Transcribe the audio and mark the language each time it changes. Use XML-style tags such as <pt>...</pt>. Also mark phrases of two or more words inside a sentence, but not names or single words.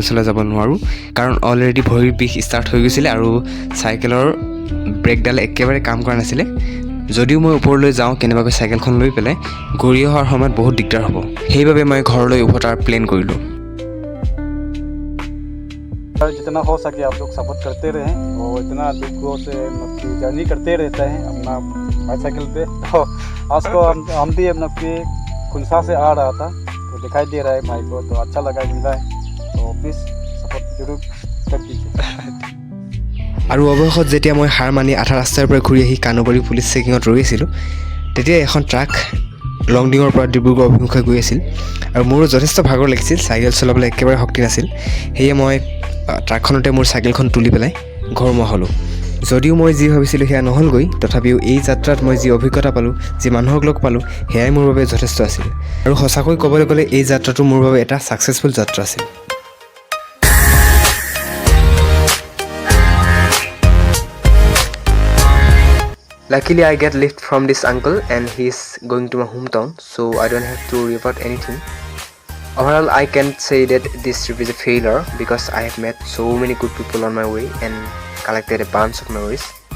<as>চলাই যাব নোৱাৰোঁ কাৰণ অলৰেডি ভৰিৰ বিষ ষ্টাৰ্ট হৈ গৈছিলে আৰু চাইকেলৰ ব্ৰেকডালে একেবাৰে কাম কৰা নাছিলে যদিও মই ওপৰলৈ যাওঁ কেনেবাকৈ চাইকেলখন লৈ পেলাই ঘূৰি অহাৰ সময়ত বহুত দিগদাৰ হ'ব সেইবাবে মই ঘৰলৈ উভতাৰ প্লেন কৰিলোঁ</as> <hi>जितना हो सके आप लोग सपोर्ट करते रहें और इतना दुखों से मतलब जर्नी करते रहते हैं अपना बाइसाइकिल पे तो आज को हम भी अपना खुनसा से आ रहा था तो दिखाई दे रहा है भाई को तो अच्छा लगा मिला है तो</hi> <en>please support</en> <hi>जरूर कर दीजिए</hi> <as>আৰু অৱশেষত যেতিয়া মই হাৰ মানি আধা ৰাস্তাৰ পৰা ঘূৰি আহি কানুবাৰী পুলিচ চেকিঙত ৰৈ আছিলোঁ তেতিয়া এখন ট্ৰাক লংডিঙৰ পৰা ডিব্ৰুগড় অভিমুখে গৈ আছিল আৰু মোৰো যথেষ্ট ভাগৰ লাগিছিল চাইকেল চলাবলৈ একেবাৰে শক্তি নাছিল সেয়ে মই ট্ৰাকখনতে মোৰ চাইকেলখন তুলি পেলাই ঘৰমুৱা হ'লোঁ যদিও মই যি ভাবিছিলোঁ সেয়া নহ'লগৈ তথাপিও এই যাত্ৰাত মই যি অভিজ্ঞতা পালোঁ যি মানুহক লগ পালোঁ সেয়াই মোৰ বাবে যথেষ্ট আছিল আৰু সঁচাকৈ ক'বলৈ গ'লে এই যাত্ৰাটো মোৰ বাবে এটা ছাকচেছফুল যাত্ৰা আছিল</as> <en>Luckily, I get lift from this uncle and he's going to my hometown, so I don't have to worry about anything. Overall, I can say that this trip is a failure because I have met so many good people on my way and collected a bunch of memories.</en>